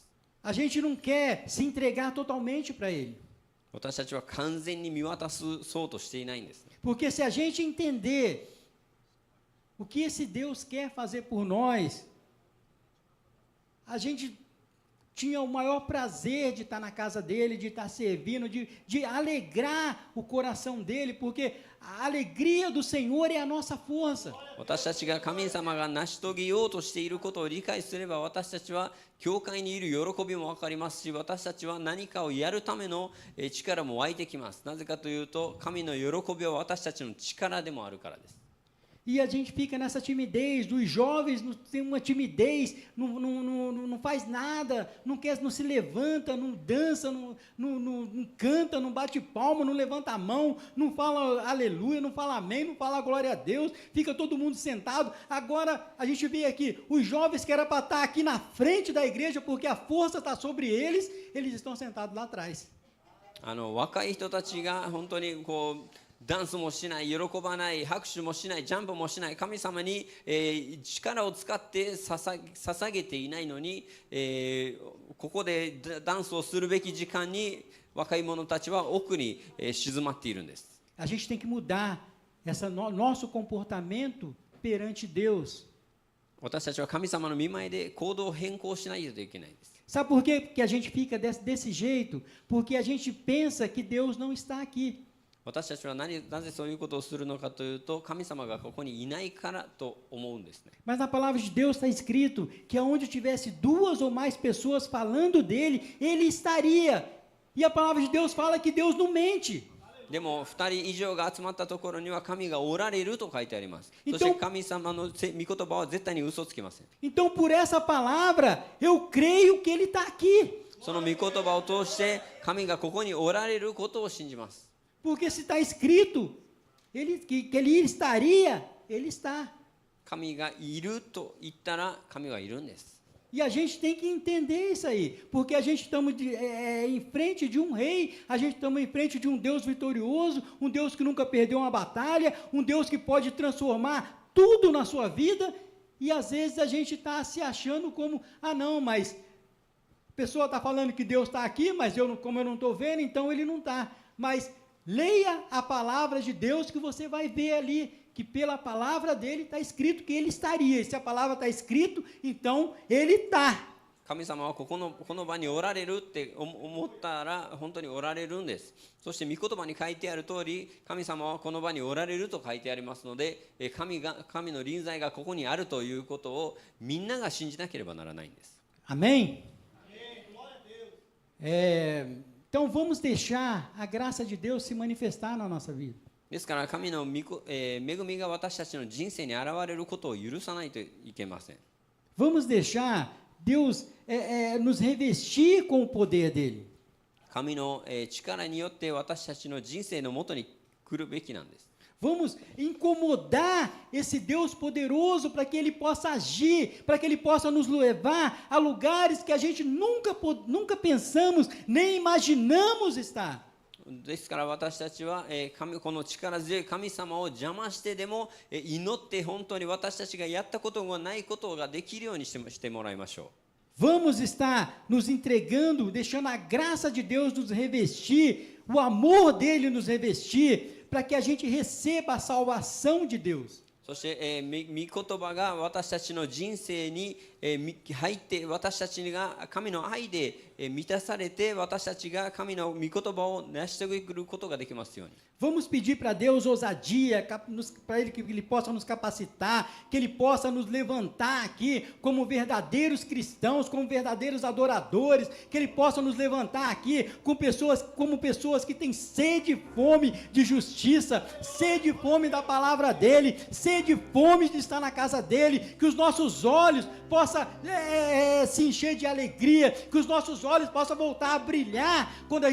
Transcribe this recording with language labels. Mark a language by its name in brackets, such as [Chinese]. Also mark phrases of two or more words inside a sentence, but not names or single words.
[Portuguese] A gente não quer se entregar totalmente para Ele. [Japanese] 私たちは完全に見渡そうとしていないんです。 [Portuguese] Porque se a gente entender o que esse Deus quer fazer por nós, a gente tinha o maior prazer de estar na casa dele, de estar servindo, de alegrar o coração dele, porque a alegria do Senhor é a nossa força. [Japanese] 私たちが神様が成し遂げようとしていることを理解すれば、私たちは教会にいる喜びも分かりますし、私たちは何かをやるための力も湧いてきます。なぜかというと、神の喜びは私たちの力でもあるからです。 [Portuguese] E a gente fica nessa timidez, os jovens têm uma timidez, não faz nada, não se levanta, não dança, não canta, não bate palma, não levanta a mão, não fala aleluia, não fala amém, não fala glória a Deus, fica todo mundo sentado. Agora a gente vê aqui, os jovens que era para estar aqui na frente da igreja, porque a força está sobre eles, eles estão sentados lá atrás. [Japanese] 若い人たちが本当にこう ダンスもしない、喜ばない、拍手もしない、ジャンプもしない、神様に、力を使って捧げていないのに、ここでダンスをするべき時間に若い者たちは奥に、静まっているんです。 [Portuguese] A gente tem que mudar nosso comportamento perante Deus. [Japanese] 私たちは神様の御前で行動を変更しないといけないんです。 [Portuguese] Sabe por quê que a gente fica desse jeito? Porque a gente pensa que Deus não está aqui. [Japanese] 私たちはなぜそういうことをするのかというと、神様がここにいないからと思うんですね。 [Portuguese] Mas na palavra de Deus está escrito que aonde tivesse 2 ou mais pessoas falando dele, ele estaria. E a palavra de Deus fala que Deus não mente. [Japanese] でも2人以上が集まったところには神がおられると書いてあります。そして神様の御言葉は絶対に嘘つきません。 [Portuguese] Então por essa palavra eu creio que ele está aqui. [Japanese] その御言葉を通して神がここにおられることを信じます。 [Portuguese] Porque se está escrito que ele estaria, ele está. [Japanese] 神がいると言ったら神はいるんです。 [Portuguese] E a gente tem que entender isso aí, porque a gente estamos em frente de um rei, a gente estamos em frente de um Deus vitorioso, um Deus que nunca perdeu uma batalha, um Deus que pode transformar tudo na sua vida, e às vezes a gente está se achando como, não, mas a pessoa está falando que Deus está aqui, mas como eu não estou vendo, então ele não está. Mas leia a palavra de Deus que você vai ver ali, que pela palavra dele está escrito que ele estaria. E se a palavra está escrito, então ele está. [Japanese] 神様はこの場におられるって思ったら本当におられるんです。そして御言葉に書いてある通り、神様はこの場におられると書いてありますので、神の臨在がここにあるということをみんなが信じなければならないんです。 [Portuguese] Amém? Então vamos deixar a graça de Deus se manifestar na nossa vida. [Japanese] ですから神の恵みが私たちの人生に現れることを許さないといけません。 [Portuguese] Vamos deixar Deus nos revestir com o poder dele. [Japanese] 神の力によって私たちの人生のもとに来るべきなんです。 [Portuguese] Vamos incomodar esse Deus poderoso para que ele possa agir, para que ele possa nos levar a lugares que a gente nunca pensamos, nem imaginamos estar. [Japanese] ですから私たちはこの力強い神様を邪魔してでも祈って本当に私たちがやったことがないことができるようにしてもらいましょう。 [Portuguese] Vamos estar nos entregando, deixando a graça de Deus nos revestir, o amor dele nos revestir, para que a gente receba a salvação de Deus. [Japanese] そして、御言葉が私たちの人生に、入って私たちが神の愛で、満たされて私たちが神の御言葉を成し遂げることができますように。 [Portuguese] Vamos pedir para Deus ousadia, para Ele que Ele possa nos capacitar, que Ele possa nos levantar aqui como verdadeiros cristãos, como verdadeiros adoradores, que Ele possa nos levantar aqui como pessoas que têm sede e fome de justiça, sede e fome da palavra dEle, sede e fome de estar na casa dEle, que os nossos olhos possam se encher de alegria, que os nossos olhos possam voltar a brilhar quando a